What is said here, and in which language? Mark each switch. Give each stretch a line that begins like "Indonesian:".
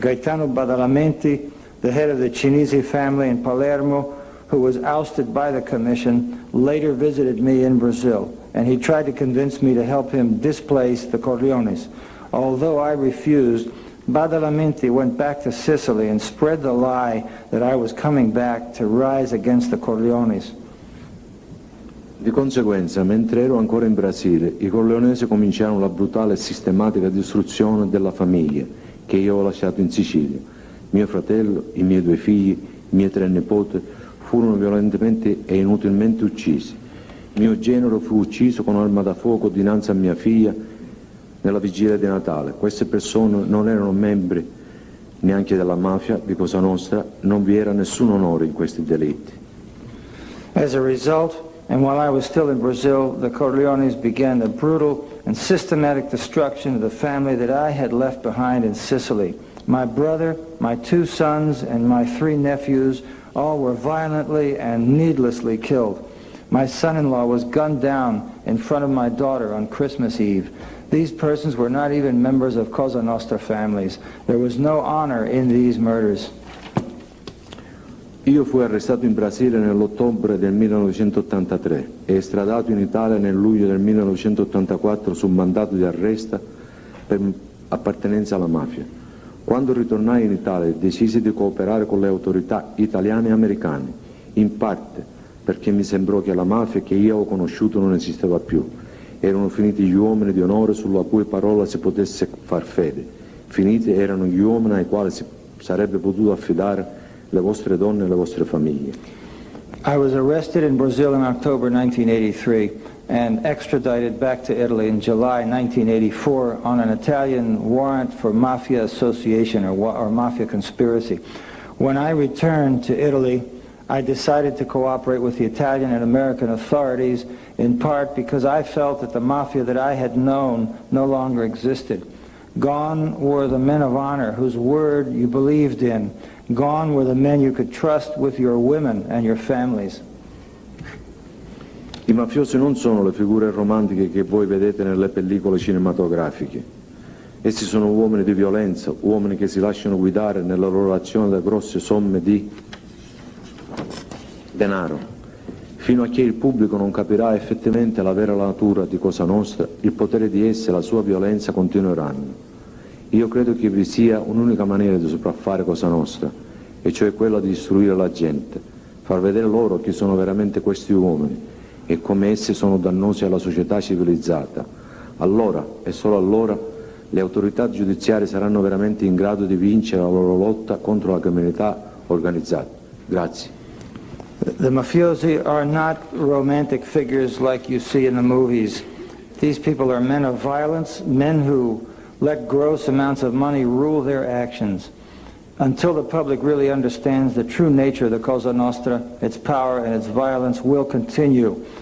English: Gaetano Badalamenti, the head of the Cinesi family in Palermo, who was ousted by the commission, later visited me in Brazil, and he tried to convince me to help him displace the Corleones. Although I refused, Badalamenti went back to Sicily and spread the lie that I was coming back to rise against the Corleones.
Italian: Di conseguenza, mentre ero ancora in Brasile, i corleonesi cominciarono la brutale e sistematica distruzione della famiglia che io avevo lasciato in Sicilia. Mio fratello, i miei 2 figli, i miei 3 nipoti furono violentemente e inutilmente uccisi. Mio genero fu ucciso con arma da fuoco dinanzi a mia figlia nella vigilia di Natale. Queste persone non erano membri neanche della mafia di Cosa Nostra, non vi era nessun onore in questi delitti.
English: As a result, and while I was still in Brazil, the Corleones began the brutal and systematic destruction of the family that I had left behind in Sicily. My brother, my 2 sons, and my 3 nephews all were violently and needlessly killed. My son-in-law was gunned down in front of my daughter on Christmas Eve. These persons were not even members of Cosa Nostra families. There was no honor in these murders.
Italian: Io fui arrestato in Brasile nell'ottobre del 1983 e estradato in Italia nel luglio del 1984 su mandato di arresto per appartenenza alla mafia. Quando ritornai in Italia decisi di cooperare con le autorità italiane e americane, in parte perché mi sembrò che la mafia che io ho conosciuto non esisteva più. Erano finiti gli uomini di onore sulla cui parola si potesse far fede. Finiti erano gli uomini ai quali si sarebbe potuto affidare le vostre donne e le vostre famiglie.
English: I was arrested in Brazil in October 1983 and extradited back to Italy in July 1984 on an Italian warrant for mafia association or mafia conspiracy. When I returned to Italy, I decided to cooperate with the Italian and American authorities, in part because I felt that the mafia that I had known no longer existed. Gone were the men of honor whose word you believed in. Gone were the men you could trust with your women and your families.
Italian: I mafiosi non sono le figure romantiche che voi vedete nelle pellicole cinematografiche. Essi sono uomini di violenza, uomini che si lasciano guidare nella loro azione da grosse somme di denaro. Fino a che il pubblico non capirà effettivamente la vera natura di Cosa Nostra, il potere di esse e la sua violenza continueranno. Io credo che vi sia un'unica maniera di sopraffare Cosa Nostra, e cioè quella di istruire la gente, far vedere loro chi sono veramente questi uomini e come essi sono dannosi alla società civilizzata. Allora, e solo allora, le autorità giudiziarie saranno veramente in grado di vincere la loro lotta contro la criminalità organizzata. Grazie.
English: The mafiosi are not romantic figures like you see in the movies. These people are men of violence, men who let gross amounts of money rule their actions. Until the public really understands the true nature of the Cosa Nostra, its power and its violence will continue.